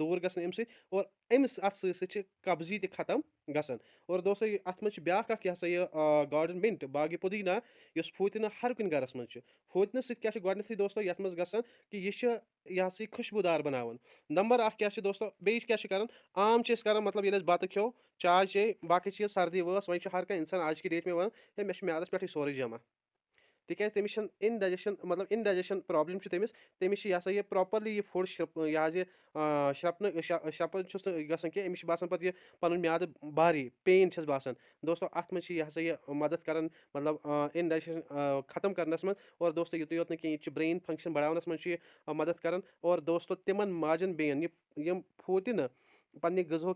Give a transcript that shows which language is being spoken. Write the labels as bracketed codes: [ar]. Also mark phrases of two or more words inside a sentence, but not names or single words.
[ks] دوٗر گژھان امہِ سۭتۍ اور أمِس اتھ سۭتۍ سۭتۍ چھِ قبضی تہِ ختم گژھان اور دوستو اتھ منٛز چھُ بیاکھ اکھ یہِ ہسا یہِ [en] garden mint [ks] باغِ پُدیٖنا یُس فوٗتنہٕ ہر کُنہِ گرس منٛز چھُ فوٗتنہٕ سۭتۍ کیاہ چھُ گۄڈنیتھٕے دوستو یتھ منٛز گژھان کہِ یہِ چھُ یہِ ہسا یہِ خُشبوٗدار بناوان نمبر اکھ کیاہ چھُ دوستو بیٚیہِ کیاہ چھِ کران عام چھِ أسۍ کران مطلب ییٚلہِ اَسہِ بتہٕ کھیوٚو چاے چے باقٕے چیٖز سردی وٲژ وۄنۍ چھُ ہر کانٛہہ انسان [ur] آج کی ڈیٹ میں [ks] ونان ہے مےٚ چھُ میادس پٮ۪ٹھٕے سورُے جمع تکیازِ تٔمِس چھَنہٕ اِنڈایجَسشَن مطلب [en] indigestion problem [ks] چھِ تٔمِس چھِ یہِ ہسا یہِ پرٛاپَرلی یہِ فُڈ یہِ حظ یہِ شرٛپنہٕ شرٛپان چھُس نہٕ گژھان کینٛہہ أمِس چھِ باسان پَتہٕ یہِ پَنُن میادٕ بھاری پین چھَس باسان دوستو اَتھ منٛز چھِ یہِ ہسا یہِ مدد کران مطلب اِنڈایجَسشَن ختم کرنَس منٛز اور دوستو یُتُے یوت نہٕ کینٛہہ یہِ چھِ [en] brain function [ks] بڑاونَس منٛز چھُ یہِ مدد کران اور دوستو تِمن ماجن بیٚین یِم پھوٗتہِ نہٕ پننہِ غذہُک